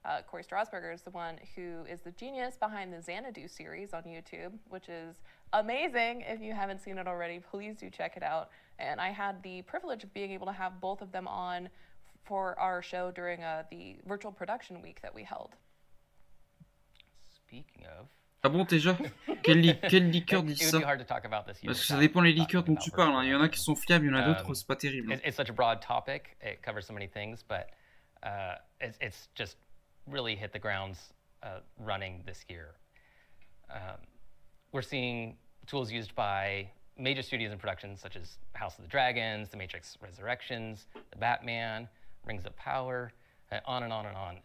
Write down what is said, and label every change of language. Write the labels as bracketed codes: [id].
[en] Corey Strasberger is the one who is the genius behind the Xanadu series on YouTube, which is amazing. If you haven't seen it already, please do check it out. And I had the privilege of being able to have both of them on for our show during the virtual production week that we held. Speaking of... [fr] Ah bon, déjà? Quel liqueur dit ça? Parce que ça dépend les liqueurs dont tu parles. Hein. Il y en a qui sont fiables, il y en a d'autres, c'est pas terrible. [en] It's such a broad topic. It covers so many things, but it's just really hit the grounds running this year. We're seeing tools used by major studios and productions such as House of the Dragons, The Matrix Resurrections, The Batman, Rings of Power, on and on and on.